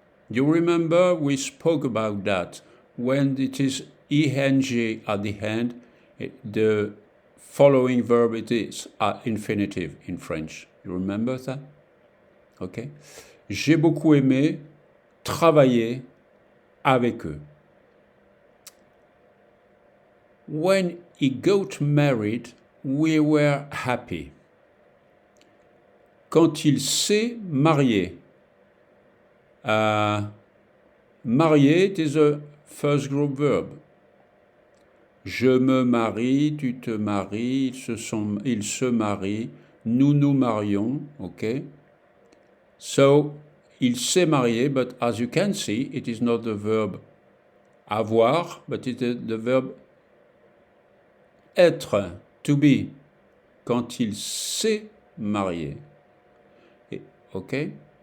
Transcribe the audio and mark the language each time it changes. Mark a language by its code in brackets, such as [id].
[en] You remember we spoke about that. When it is ing at the end, the following verb it is infinitive in French. You remember that? Okay. [fr] J'ai beaucoup aimé travailler avec eux. [en] When he got married, we were happy. [fr] Quand il s'est marié, marié, [en] it is a first group verb. [fr] Je me marie, tu te maries, ils se marient, nous nous marions, okay? [en] So, [fr] il s'est marié, [en] but as you can see, it is not the verb avoir, but it is the verb être, to be. [fr] Quand il s'est marié. Okay?